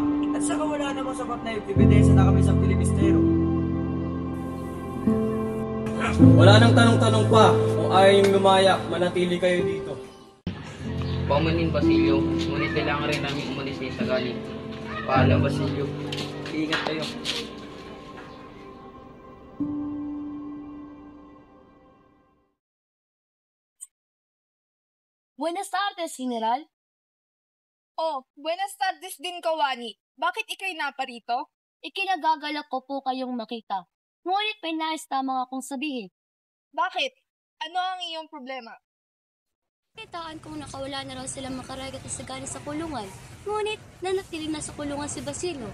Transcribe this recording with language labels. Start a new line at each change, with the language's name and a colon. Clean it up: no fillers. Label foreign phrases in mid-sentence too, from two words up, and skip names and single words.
Filipino: At saka wala namang sapat na yung ebidensya na kami sa Pilibistero. Wala nang tanong-tanong pa. Kung ayaw yung lumaya, manatili kayo dito. Paumanin, Basilio. Ngunit kailangan rin namin umalis sa Isagani. Paalam, Basilio. Ingat kayo.
Spanish: Buenas tardes, General.
Filipino: Oh,
Spanish: buenas tardes
Filipino: din, Kawani. Bakit ikay naparito? Ikinagagalak ko po kayong makita. Ngunit may nais lamang akong sabihin. Bakit? Ano ang iyong problema? Kitaan kong nakawala na raw sila Makaraig at Isagani sa kulungan. Ngunit nanatili na sa kulungan si Basilio.